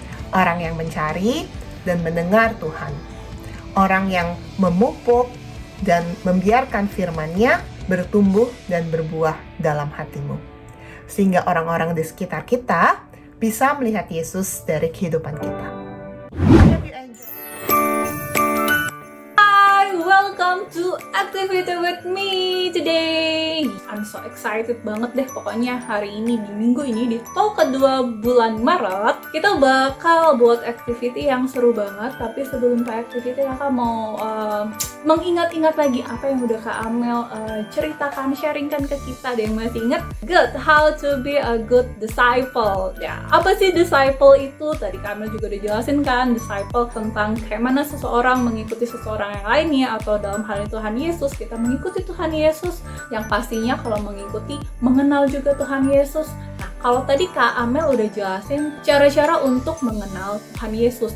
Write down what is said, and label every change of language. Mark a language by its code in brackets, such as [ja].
[id] Orang yang mencari dan mendengar Tuhan. Orang yang memupuk dan membiarkan firman-Nya bertumbuh dan berbuah dalam hatimu. Sehingga orang-orang di sekitar kita bisa melihat Yesus dari kehidupan kita. [en] Welcome to Activity with me today. I'm so excited [id] banget deh pokoknya hari ini di minggu ini di talk kedua bulan Maret kita bakal buat activity yang seru banget. Tapi sebelum ke activity kakak mau mengingat-ingat lagi apa yang udah Kak Amel ceritakan, sharingkan ke kita. Ada yang masih ingat? [en] Good, how to be a good disciple. [id] Ya, apa sih disciple itu? Tadi Kak Amel juga udah jelasin kan, disciple tentang kayak mana seseorang mengikuti seseorang yang lainnya, atau dalam hal ini Tuhan Yesus, kita mengikuti Tuhan Yesus, yang pastinya kalau mengikuti, mengenal juga Tuhan Yesus. Nah, kalau tadi Kak Amel udah jelasin cara-cara untuk mengenal Tuhan Yesus.